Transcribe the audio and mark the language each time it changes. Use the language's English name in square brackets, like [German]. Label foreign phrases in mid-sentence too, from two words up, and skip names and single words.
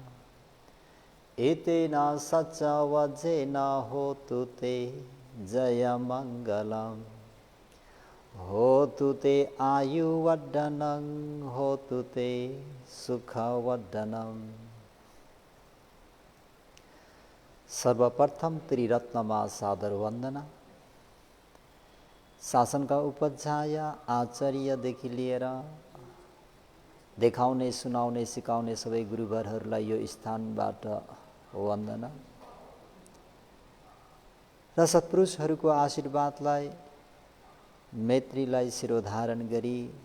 [Pali] एतेना सच्चा वजेन होतु ते जय मंगलम। होतु ते आयुवर्धनं होतु ते सुखवर्धनम। [Nepali] सर्वप्रथम त्रिरत्नमा सादर वंदना। शासनका उपाध्याय आचार्यदेखि लिएर देखाउने सुनाउने सिकाउने सबै गुरुवरहरूलाई यो स्थानबाट वन्दना र सत्पुरुषहरूको आशीर्वादलाई मैत्रीलाई शिरोधारण गरी